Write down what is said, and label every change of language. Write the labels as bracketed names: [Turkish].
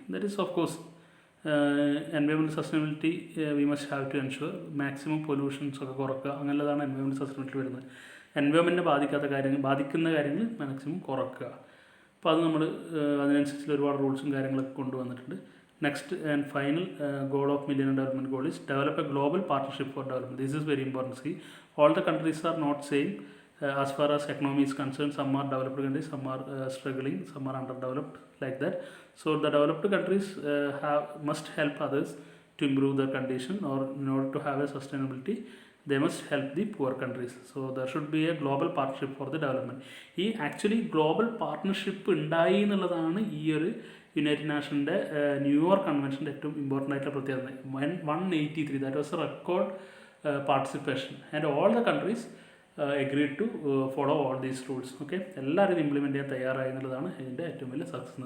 [English] That is of course environmental sustainability we must have to ensure. [Malayalam] Maximum pollutions ഒക്കെ കുറക്കുക, അങ്ങനെയുള്ളതാണ് environmental sustainability വരുന്നത്. എൻവയോൺമെൻറ്റിനെ ബാധിക്കുന്ന കാര്യങ്ങൾ മാക്സിമം കുറക്കുക. അപ്പോൾ അത് നമ്മൾ അതിനനുസരിച്ചുള്ള ഒരുപാട് റൂൾസും കാര്യങ്ങളൊക്കെ കൊണ്ടുവന്നിട്ടുണ്ട്. [English] Next and final goal of Millennium Development Goal is develop a global partnership for development. This is very important. See, all the countries are not same as far as economy is concerned. Some are developed countries, some are struggling, some are underdeveloped, like that. So the developed countries must help others to improve their condition, or in order to have a sustainability, they must help the poor countries. So there should be a global partnership for the development. [Malayalam] ഈ actually global partnership ഉണ്ടായി എന്നുള്ളതാണ് ഈ ഒരു United നാഷൻ്റെ New York കൺവെൻഷൻ്റെ ഏറ്റവും important ആയിട്ടുള്ള പ്രത്യേകത. [English] 183, that was a record participation and all the countries agreed to follow all these rules. [Malayalam] Okay, എല്ലാവരും implement ചെയ്യാൻ തയ്യാറായി എന്നുള്ളതാണ് ഇതിൻ്റെ ഏറ്റവും വലിയ സക്സസ്.